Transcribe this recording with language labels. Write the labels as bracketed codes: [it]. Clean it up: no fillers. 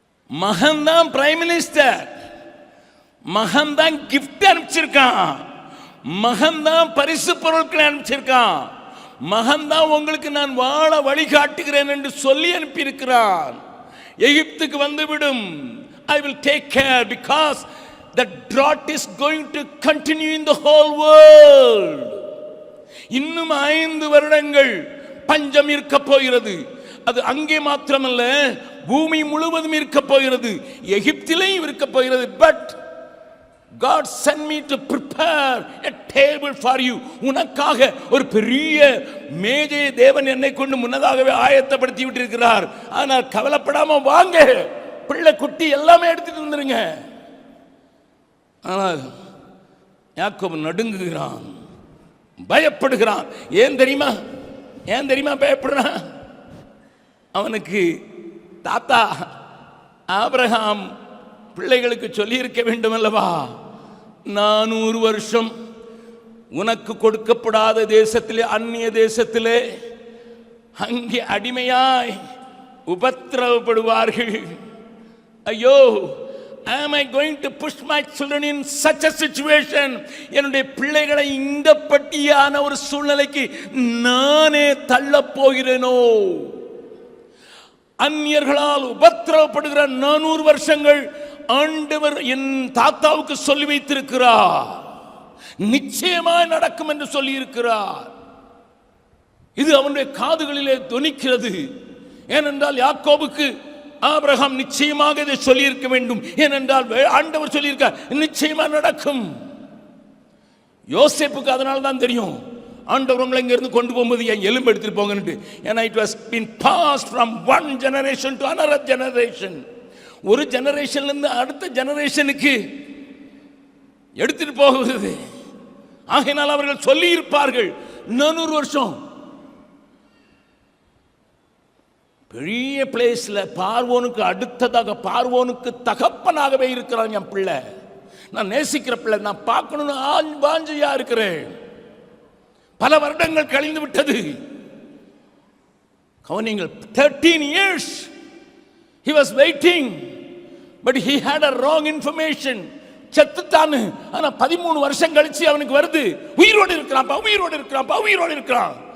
[ta] மகன் தான் prime minister, மகன் தான் கிஃப்ட் அனுப்பிச்சிருக்கான், மகன் தான் பரிசு பொருட்களை அனுப்பிச்சிருக்கான், மகன் தான் உங்களுக்கு நான் வாழ வழிகாட்டுகிறேன் என்று சொல்லி அனுப்பியிருக்கிறான். எகிப்துக்கு வந்துவிடும். [en] I will take care because the drought is going to continue in the whole world. [ta] இன்னும் 5 வருடங்கள் பஞ்சம் இருக்க போகிறது. அது அங்கே மாத்திரமல்ல, பூமி முழுவதும் இருக்க போகிறது, எகிப்திலேயும் இருக்க போகிறது. [en] But God sent me to prepare a table for you. [ta] உனக்காக ஒரு பெரிய மேஜையை தேவன் என்னை கொண்டு முன்னதாகவே ஆயத்தப்படுத்தி விட்டிருக்கிறார். ஆனால் கவலைப்படாம வாங்க, பிள்ளை குட்டி எல்லாமே எடுத்துட்டு வந்துருங்க. ஆனால் யாக்கோபு நடுங்குகிறான், பயப்படுகிறான். ஏன் தெரியுமா பயப்படுறான்? அவனுக்கு தாத்தா ஆபிரகாம் பிள்ளைகளுக்கு சொல்லி இருக்க வேண்டும் அல்லவா, 400 வருஷம் உனக்கு கொடுக்கப்படாத தேசத்திலே, அந்நிய தேசத்திலே அங்கே அடிமையாய் உபத்திரவப்படுவார்கள். [en] ஐயோ, am I going to push my children in such a situation? [ta] என்னுடைய பிள்ளைகளை இந்த பட்டியான ஒரு சூழ்நிலைக்கு நானே தள்ளப் போகிறேனோ? அந்நியர்களால் உபத்திரவப்படுகிற 400 வருஷங்கள் ஆண்டவர் என் தாத்தாவுக்கு சொல்லி வைத்திருக்கிறார். நிச்சயமாய் நடக்கும் என்று சொல்லி இருக்கிறார். இது அவனுடைய காதுகளிலே தொனிக்கிறது. ஏனென்றால் யாக்கோபுக்கு ஆபிரகாம் நிச்சயமாக இதை சொல்லி இருக்க வேண்டும். ஏனென்றால் ஆண்டவர் சொல்லியிருக்க நிச்சயமா நடக்கும். யோசேப்புக்கு அதனால தான் தெரியும், ஆண்டவர் உங்களை இங்கிருந்து கொண்டு போகும்போது என் எலும்பு எடுத்துட்டு போங்கன்னு. [en] ஏன்னா it was been passed from one generation to another generation. [ta] ஒரு ஜெனரேஷன்ல இருந்து அடுத்த ஜெனரேஷனுக்கு எடுத்துட்டு போகிறது. ஆகையினால் அவர்கள் சொல்லி இருப்பார்கள், 400 வருஷம் பெரிய பிளேஸ்ல பார்வோனுக்கு அடுத்ததாக, பார்வோனுக்கு தகப்பனாகவே இருக்கிறான் என் பிள்ளை, நான் நேசிக்கிற பிள்ளை, நான் பார்க்கணும்னு வாஞ்சியா இருக்கிறேன். பல வருடங்கள் கழிந்து விட்டது. [en] கவனிங்கள், 13 years he was waiting, but he had a wrong information. [ta] செத்துட்டான்னு. ஆனா 13 வருஷம் கழிச்சு அவனுக்கு வருது, உயிரோடு இருக்கிறான்.